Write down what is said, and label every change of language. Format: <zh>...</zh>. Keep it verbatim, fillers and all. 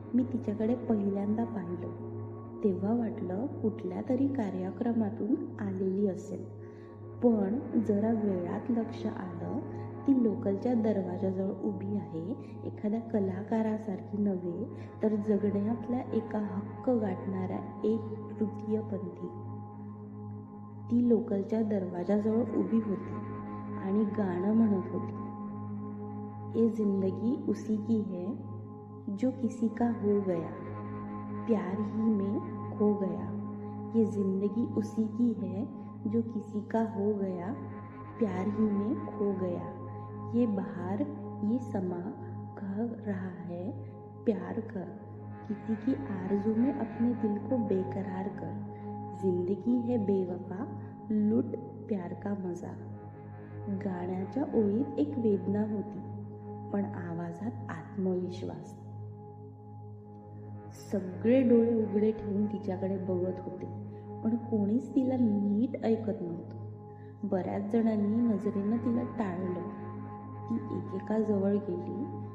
<mr>मी तिच्याकडे पहिल्यांदा पाहिलं तेव्हा वाटलं कुठल्या तरी कार्यक्रमातून आलेली असेल, पण जरा वेळात लक्ष आलं ती लोकलच्या दरवाजाजवळ उभी आहे, एखाद्या कलाकारासारखी नव्हे तर जगण्यातल्या एका हक्क गाठणाऱ्या एक तृतीयपंथी. ती लोकलच्या दरवाजाजवळ उभी होती आणि गाणं म्हणत होती.</mr> <hi>ये जिंदगी उसी की है जो किसी का हो गया, प्यार ही में खो गया. ये जिंदगी उसी की है जो किसी का हो गया, प्यार ही में खो गया. ये बाहर ये समा कह रहा है प्यार कर, किसी की आरजू में अपने दिल को बेकरार कर. जिंदगी है बेवफा, लूट प्यार का मजा.</hi> <mr>गाण्याच्या ओळीत एक वेदना होती पण आवाजात आत्मविश्वास. सगळे डोळे उघडे ठेवून तिच्याकडे बघत होते पण कोणीच तिला नीट ऐकत नव्हतं. बऱ्याच जणांनी नजरेनं तिला टाळलं. ती एकेका जवळ गेली.</mr>